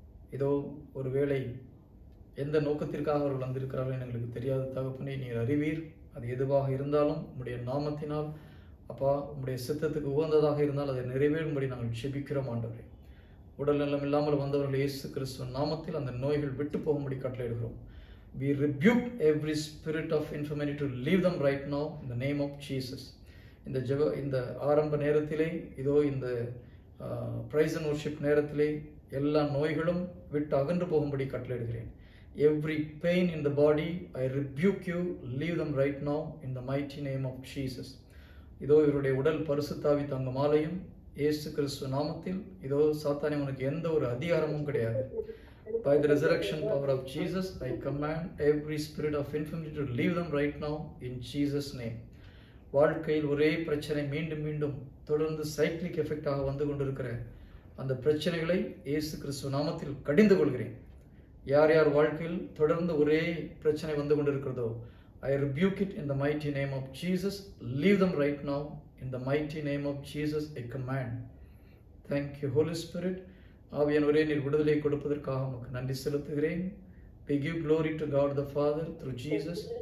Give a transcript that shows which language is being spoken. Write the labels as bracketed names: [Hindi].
[Tamil] இதோ ஒரு வேளை எந்த நோக்கத்திற்காக அவர்கள் வந்திருக்கிறார்கள் எங்களுக்கு தெரியாத தகப்பனே, நீர் அறிவீர். அது எதுவாக இருந்தாலும் உம்முடைய நாமத்தினால் அப்பா உம்முடைய சித்தத்துக்கு உகந்ததாக இருந்தால் அதை நிறைவேறும்படி நாங்கள் ஜெபிக்கிறோம். ஆண்டவரே, உடல் நலம் இல்லாமல் வந்தவர்கள் இயேசு கிறிஸ்துவின் நாமத்தில் அந்த நோய்கள் விட்டு போகும்படி கட்டளையிடுகிறோம். [English] We rebuke every spirit of infirmity to leave them right now in the name of Jesus. [Tamil] இந்த ஆரம்ப நேரத்திலே இதோ இந்த [English] praise and worship [Tamil] நேரத்திலே எல்லா நோய்களும் விட்டு அகன்று போகும்படி கட்டளையிடுகிறேன். [English] Every pain in the body, I rebuke you, leave them right now in the mighty name of Jesus. [Tamil] இதோ இவருடைய உடல் பரிசுத்தாவி தங்கமாலையும் இயேசு கிறிஸ்து நாமத்தில் இதோ சாத்தானே உனக்கு எந்த ஒரு அதிகாரமும் கிடையாது. [English] By the resurrection power of Jesus, I command every spirit of infirmity to leave them right now in Jesus name. [Tamil] வாழ்க்கையில் ஒரே பிரச்சனை மீண்டும் மீண்டும் தொடர்ந்து [English] cyclic எஃபெக்டாக [Tamil] வந்து கொண்டிருக்கிற அந்த பிரச்சனைகளை இயேசு கிறிஸ்து நாமத்தில் கடிந்து கொள்கிறேன். யார் யார் வாழ்க்கையில் தொடர்ந்து ஒரே பிரச்சனை வந்து கொண்டிருக்கிறதோ, [English] I rebuke it in the mighty name of Jesus. Leave them right now in the mighty name of Jesus. I command. Thank you, Holy Spirit. [Tamil] ஆவியானவரே, நீர் விடுதலை கொடுப்பதற்காக உமக்கு நன்றி செலுத்துகிறேன். [English] We give glory to God the Father through Jesus.